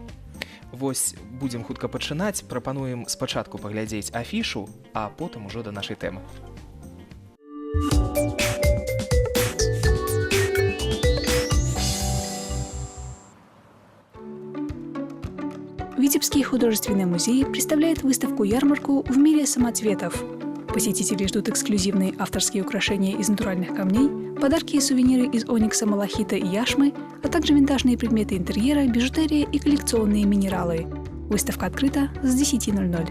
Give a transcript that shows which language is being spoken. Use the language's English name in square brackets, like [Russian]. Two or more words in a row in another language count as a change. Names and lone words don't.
[Belarusian] Вось будзем хутка пачынаць, прапануем спачатку паглядзець афішу, а потым ужо да нашай тэмы. [Russian] Витебский художественный музей представляет выставку-ярмарку «В мире самоцветов». Посетители ждут эксклюзивные авторские украшения из натуральных камней, подарки и сувениры из оникса, малахита и яшмы, а также винтажные предметы интерьера, бижутерия и коллекционные минералы. Выставка открыта с 10:00.